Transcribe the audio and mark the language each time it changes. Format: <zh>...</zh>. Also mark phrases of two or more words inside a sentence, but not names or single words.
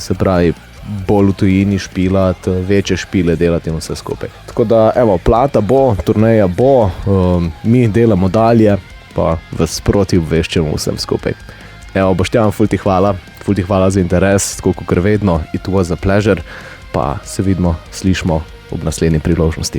<sl>Se pravi, bolj v tujini špilati, večje špile delati in vse skupaj. Tako da, evo, plata bo, turneja bo, mi delamo dalje, pa vas sproti obveščamo vsem skupaj. Evo, Boštjan, ful ti hvala za interes, tako kot vedno,</sl> <en>it was a pleasure,</en> <sl>pa se vidimo, slišimo ob naslednji priložnosti.</sl>